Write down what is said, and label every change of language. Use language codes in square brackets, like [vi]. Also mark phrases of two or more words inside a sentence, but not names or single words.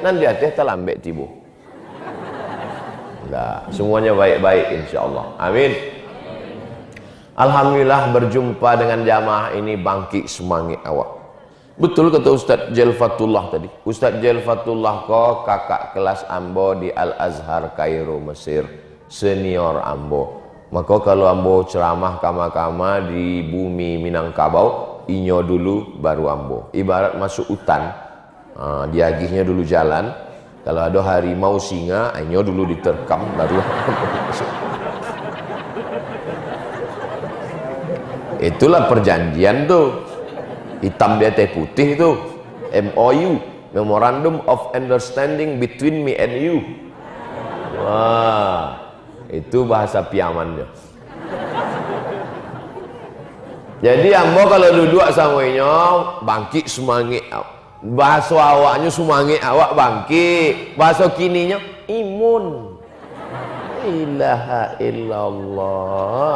[min] Nan di atas terlambat tibu. Nah, semuanya baik-baik insya-Allah. Amin. [id] Alhamdulillah berjumpa dengan jamaah ini, bangkit semangat awak. [min] Betul kata Ustaz Jelfatullah tadi. Ustaz Jelfatullah kok kakak kelas ambo di Al-Azhar Kairo Mesir, senior ambo. Maka kalau ambo ceramah kama-kama di bumi Minangkabau, inyo dulu baru ambo. [id] Ibarat masuk hutan, diagihnya dulu jalan. [min] Kalau ada harimau singa, inyo dulu diterkam baru masuk. [id] Itulah perjanjian tuh. Hitam di atas putih itu MOU, [en] Memorandum of Understanding between me and you. [id] Wah, itu bahasa piamannya. [min] Jadi ambo kalau duduk sama inyo bangkit semangat. [id] Bahasa awaknya semangat awak bangkit. Bahasa kininya imun. [ar] إله إلا الله.